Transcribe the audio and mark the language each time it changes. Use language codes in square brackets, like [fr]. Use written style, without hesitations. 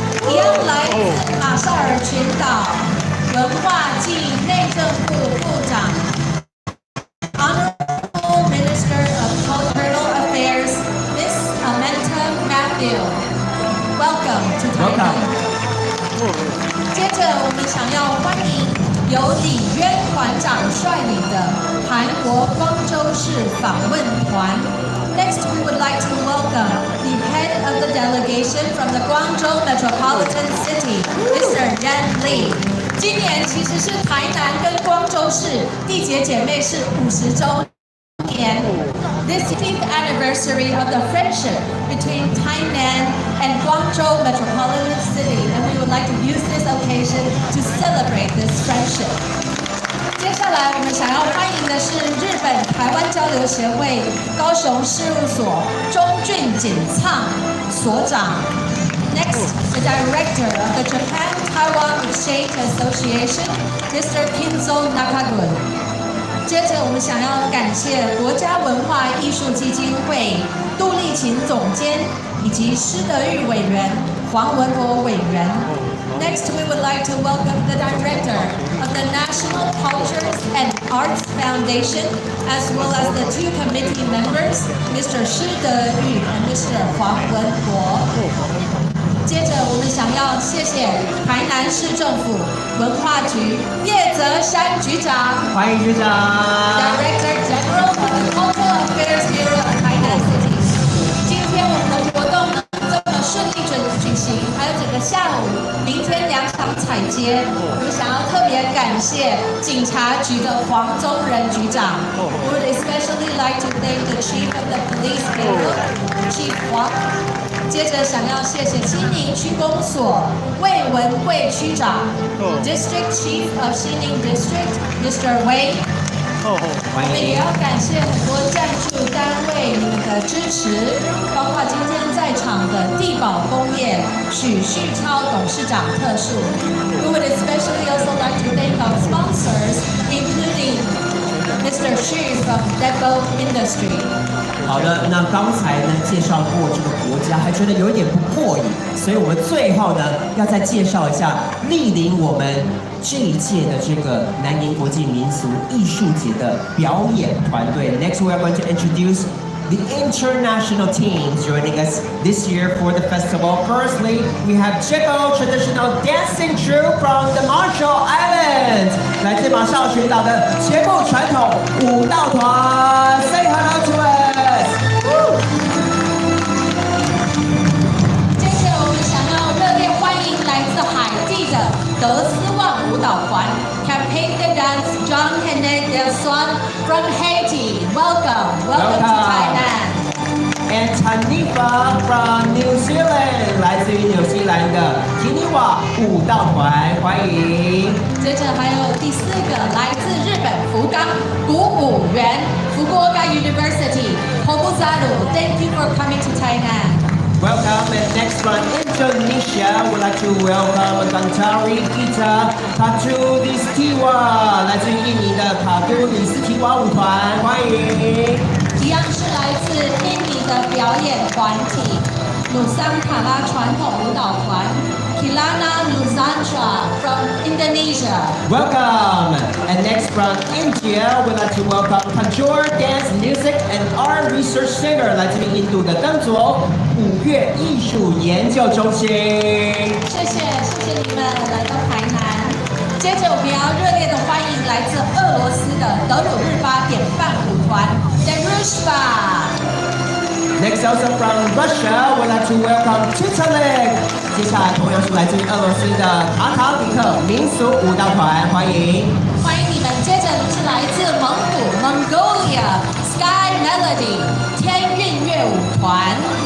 [zh] 一样来自马绍尔群岛文化暨内政部部长 [en] Honorable Minister of Cultural Affairs, Miss Amenta Matthew. Welcome to Thailand. [zh] 接着我们想要欢迎由李渊团长率领的韩国光州市访问团 [en] Next, we would like to welcome the head of the delegation from the Guangzhou Metropolitan City, Mr. [zh] Yan Li. 今年其实是台南跟光州市缔结姐妹市50周年。 [en] This 15th anniversary of the friendship between Tainan and Guangzhou Metropolitan City, and we would like to use this occasion to celebrate this friendship. [zh] 接下来我们想要欢迎的是日本台湾交流协会高雄事务所中俊锦灿所长。 [en] Next, the director of the Japan-Taiwan Exchange Association, Mr. Kinzo Nakagun. [zh] 接着我们想要感谢国家文化艺术基金会杜丽琴总监以及施德玉委员、黄文国委员。 [en] Next, we would like to welcome the director of the National Cultures and Arts Foundation, as well as the two committee members, Mr. Shi De-yu and Mr. Huang Wenguo. [zh] 接着，我们想要谢谢台南市政府文化局叶泽山局长，欢迎局长。 [en] Director General of the Cultural Affairs Bureau of Tainan City. [zh] 今天我们的活动呢这么顺利举行，还有整个下午，明天2场彩街，我们想要特别感谢警察局的黄宗仁局长。 [en] We would especially like to thank the Chief of the Police Bureau, Chief Huang. [zh] 接着想要谢谢西宁区公所魏文贵区长 ， [en] District Chief of 西宁 District, Mr. Wei。 [zh] 我们也要感谢很多赞助单位你们的支持，包括今天在场的地保工业许旭超董事长特助。 [en] We would especially also like to thank our sponsors, including Mr. Xu from Deco Industry. [zh] 好的，那刚才呢介绍过这个国家，还觉得有一点不过瘾，所以我们最后呢要再介绍一下莅临我们这一届的这个南宁国际民俗艺术节的表演团队。 [en] Next, we are going to introduce the international teams joining us this year for the festival. Firstly, we have Chico Traditional Dancing Troupe from the Marshall Islands. [zh] 来自马绍群岛的节目传统舞蹈团 ， [en] Say hello to us. [zh] 接着我们想要热烈欢迎来自海地的德斯旺舞蹈团 Campaign de Dance John Hennet Del Swan from Haiti. [en] Welcome to Thailand. And Tanifa from New Zealand. [zh] 来自于纽西兰的提尼瓦舞蹈团，欢迎。接着还有第4个来自日本福冈鼓舞园 Fukuoka University Hobuzaru. [en] Thank you for coming to Thailand. Welcome, and next from Indonesia, we'd like to welcome Kantari Gita Katulistiwa. [zh] 来自于印尼的卡杜里斯提瓦舞团，欢迎。一样是来自印尼的表演团体努桑卡拉传统舞蹈团 Kilana Nusantara from Indonesia. [en] Welcome, and next from India, we'd like to welcome Kanjor Dance Music and Art Research Center. [zh] 来自于印度的登佐舞乐艺术研究中心。谢谢你们来到台南。接着我们要热烈的欢迎来自俄罗斯的德鲁日巴典范舞团 Derushba. [en] Next, also from Russia, we'd like to welcome Titalik. [zh] 接下来同样是来自于俄罗斯的塔塔里克民俗舞蹈团，欢迎。欢迎你们。接着是来自蒙古 Mongolia Sky Melody 天韵乐舞团，